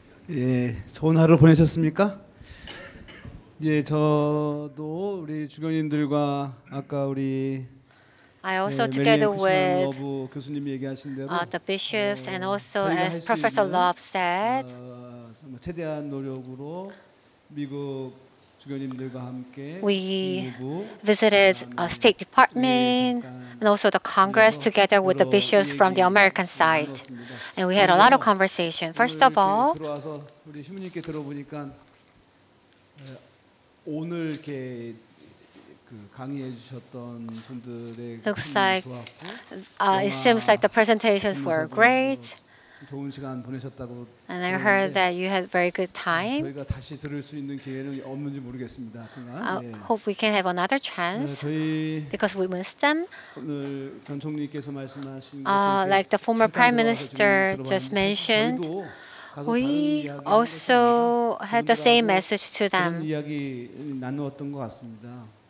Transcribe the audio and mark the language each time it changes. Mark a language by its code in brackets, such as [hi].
[ko] 예, 좋은 하루 보내셨습니까? 예, 저도 우리 주교님들과 아까 우리 [en] I also, together with [ko] 교수님이 얘기하신 대로 [en] the bishops and also as Professor Love said, [ko] 최대한 노력으로 미국 주교님들과 함께 [en] we visited State Department and also the Congress together with the bishops from the American side. And we had a lot of conversation. First of all, [ko] 우리 신부님께 들어보니까 오늘 이렇게 강의해 주셨던 분들의 [en] looks like it seems like the presentations were great. [ko] 좋은 시간 보내셨다고. [en] And I heard that you had very good time. [ko] 저희가 다시 들을 수 있는 기회는 없는지 모르겠습니다. [en] I hope we can have another chance because we missed them. [ko] 오늘 전 총리께서 말씀하신 [en] like the former Prime Minister just mentioned, we also had the same message to them. [ko] 이야기 나누었던 것 같습니다.